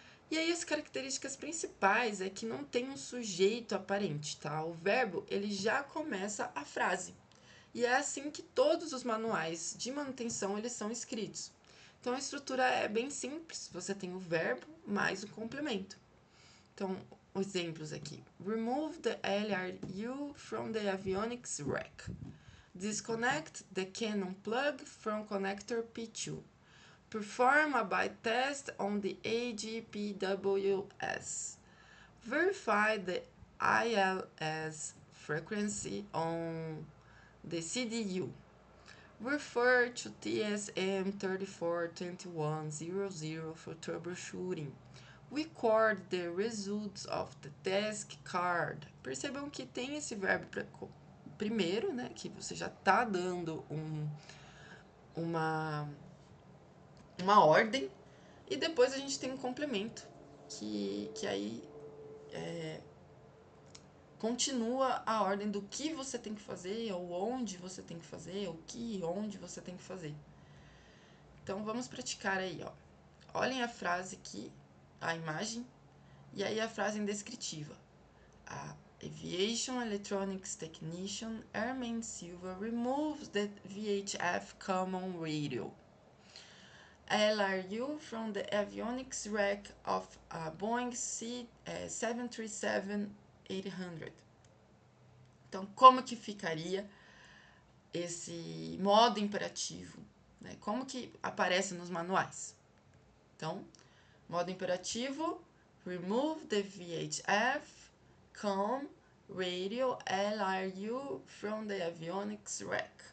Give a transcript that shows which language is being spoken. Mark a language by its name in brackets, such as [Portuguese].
[Portuguese] E aí as características principais é que não tem um sujeito aparente, tá? O verbo, ele já começa a frase. E é assim que todos os manuais de manutenção eles são escritos. Então a estrutura é bem simples, você tem o verbo mais o complemento. Então, exemplos aqui. [English] Remove the LRU from the avionics rack. Disconnect the Canon plug from connector P2. Perform a byte test on the AGPWS. Verify the ILS frequency on the CDU. Refer to TSM 342100 for troubleshooting. Record the results of the task card. [Portuguese] Percebam que tem esse verbo primeiro, né? Que você já está dando uma ordem. E depois a gente tem um complemento. Que aí continua a ordem do que você tem que fazer, ou onde você tem que fazer, o que e onde você tem que fazer. Então, vamos praticar aí, ó. Olhem a frase aqui, a imagem, e aí a frase descritiva. [English] A Aviation Electronics Technician Airman Silva removes the VHF common radio. LRU from the avionics rack of a Boeing 737-800. [Portuguese] Então, como que ficaria esse modo imperativo? Né? Como que aparece nos manuais? Então, modo imperativo, [English] remove the VHF, COM, radio, LRU from the avionics rack.